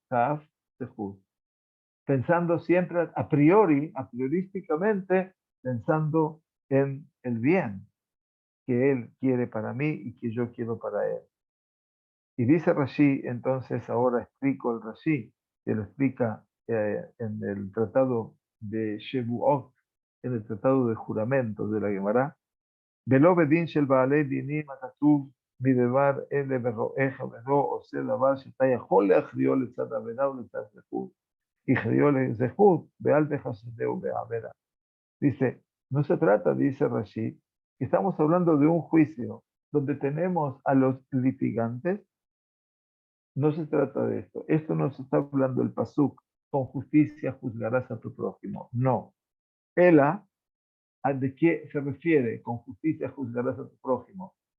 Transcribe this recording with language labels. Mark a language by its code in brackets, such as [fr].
[es] Kaf, Sehut. Pensando siempre a priori, a priorísticamente, pensando en el bien que él quiere para mí y que yo quiero para él. Y dice Rashi, entonces ahora explico el Rashi, que lo explica en el tratado de Shevuot, en el tratado de juramentos de la Gemara, [he] ולא בדין של בעלי דינים הכתוב מדבר אלה ורואיך ולא עושה דבר שאתה יכול להכריעו לצד עבירה ולצד זכות, הכריעו לזכות ואל תחסדהו בעבירה. [es] Dice, no se trata, dice Rashi, que estamos hablando de un juicio donde tenemos a los litigantes. No se trata de esto. Esto no se está hablando el pasuk, con justicia juzgarás a tu prójimo. No. Ela, ¿de qué se refiere? Con justicia juzgarás a tu prójimo.